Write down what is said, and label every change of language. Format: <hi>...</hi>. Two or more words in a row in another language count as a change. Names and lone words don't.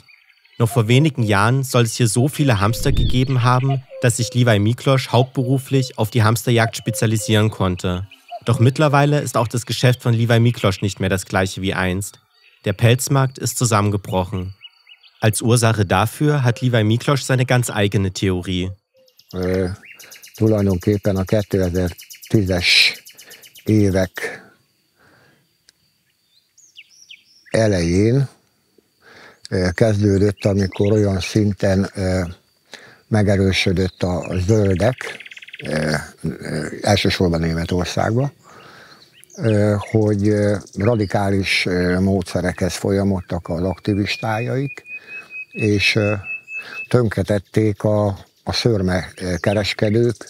<de>Noch vor wenigen Jahren soll es hier so viele Hamster gegeben haben, dass sich Livaj Miklós hauptberuflich auf die Hamsterjagd spezialisieren konnte. Doch mittlerweile ist auch das Geschäft von Livaj Miklós nicht mehr das gleiche wie einst. Der Pelzmarkt ist zusammengebrochen. Als Ursache dafür hat Livaj Miklós seine ganz eigene Theorie.</de> <hu>Tulajdonképpen a 2010-es évek elején kezdődött, amikor olyan szinten megerősödött a zöldek, elsősorban Németországban, hogy radikális módszerekhez folyamodtak az aktivistájaik, és tönkretették a szőrmekereskedők.</hu>